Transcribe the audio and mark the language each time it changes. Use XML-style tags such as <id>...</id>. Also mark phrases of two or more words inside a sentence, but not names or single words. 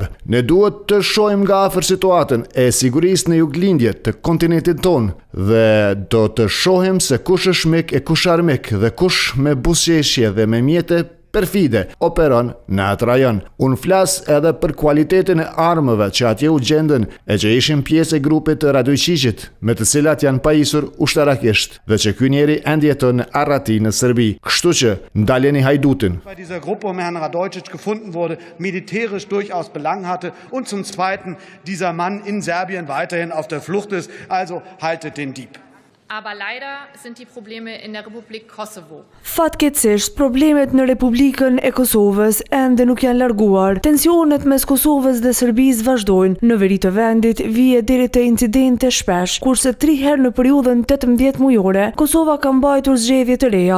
<sq>Ne duhet të shohim nga afër situatën e sigurisë në juglindje të kontinentit tonë dhe do të shohim se kush është mik e kush armik dhe kush me buzëqeshje dhe me mjete perfide operon në atë rajon. Unë flas edhe për kualitetin e armëve që atje u gjendën e që ishin pjesë e grupit të Radojčićit, me të cilat janë pajisur ushtarakisht dhe që ky njeri ende jeton në Arrati në Serbi. Kështu që ndaleni hajdutin.</sq> <de>Bei dieser Gruppe Herrn Radojčić gefunden wurde, militärisch durchaus Belang hatte und zum Zweiten dieser Mann in Serbien weiterhin auf der Flucht ist, also haltet den Dieb. Aber leider sind die Probleme in der Republik Kosovo.</de> <sq>Fatkeqësisht, problemet në Republikën e Kosovës ende nuk janë larguar. Tensionet mes Kosovës dhe Serbisë vazhdojnë. Në veri të vendit vije deri te incidente shpesh, kurse 3 herë në periudhën 18 mujore, Kosova ka mbajtur zgjedhje të reja.</sq>